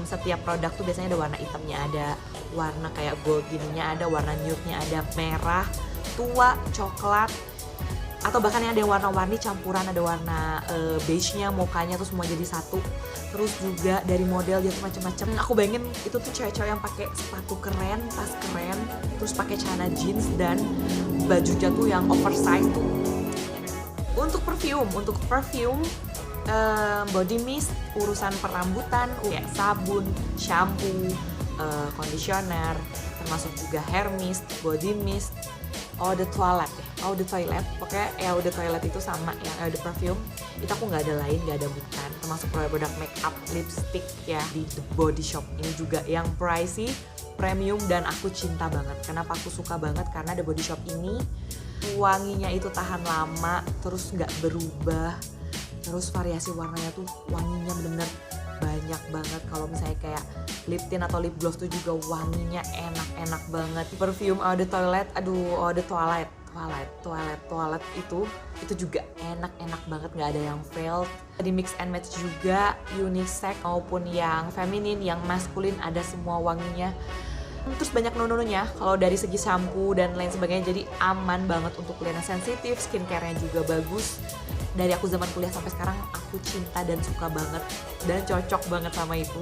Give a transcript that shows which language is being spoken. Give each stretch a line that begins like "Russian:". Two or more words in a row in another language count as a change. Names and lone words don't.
Indonesian: Setiap produk tuh biasanya ada warna hitamnya, ada warna kayak gold gininya, ada warna nude-nya, ada merah, tua, coklat, atau bahkan yang ada yang warna-warni campuran, ada warna beige-nya, mokanya tuh semua jadi satu. Terus juga dari model dia tuh macam-macam. Aku bayangin itu tuh cewek-cewek yang pakai sepatu keren, tas keren, terus pakai celana jeans dan bajunya tuh yang oversize tuh.
English: Untuk perfume body mist,
Indonesian: urusan perambutan, kayak sabun,
English: shampoo, conditioner,
Indonesian: termasuk juga
English: hair mist, body mist,
French: eau de toilette,
Indonesian: pokoknya
French: eau de toilette
Indonesian: itu sama yang
French: eau de perfume
Indonesian: itu aku nggak ada lain, nggak ada bukan. Termasuk produk
English: make up,
Indonesian: lipstick ya di The Body Shop ini juga yang
English: pricey premium
Indonesian: dan aku cinta banget. Kenapa aku suka banget? Karena The Body Shop ini wanginya itu tahan lama, terus nggak berubah, terus variasi warnanya tuh wanginya bener-bener banyak banget. Kalau misalnya kayak
English: lip tint
Indonesian: atau
English: lip gloss
Indonesian: tuh juga wanginya enak-enak banget. Perfume
French: Eau de Toilette, Eau de Toilette
Indonesian: itu juga enak-enak banget, nggak ada yang failed. Di
English: mix and match
Indonesian: juga, unisex maupun yang feminin, yang maskulin, ada semua wanginya. Terus banyak nono-nononya kalau dari segi shampoo dan lain sebagainya, jadi aman banget untuk kulit yang sensitif, skincare-nya juga bagus. Dari aku zaman kuliah sampai sekarang aku cinta dan suka banget dan cocok banget sama itu.